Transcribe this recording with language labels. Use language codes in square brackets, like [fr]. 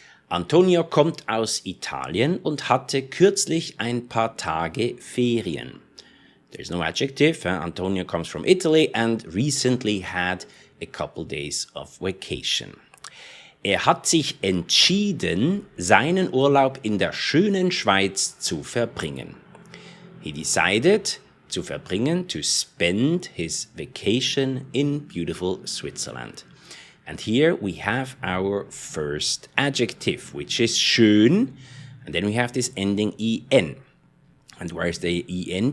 [de] Antonio kommt aus Italien und hatte kürzlich ein paar Tage Ferien. [en] There's no adjective. Antonio comes from Italy and recently had a couple days of vacation. [de] Hat sich entschieden, seinen Urlaub in der schönen Schweiz zu verbringen. [en] He decided to spend his vacation in beautiful Switzerland. And here we have our first adjective, which is schön. And then we have this ending en. And where is the en?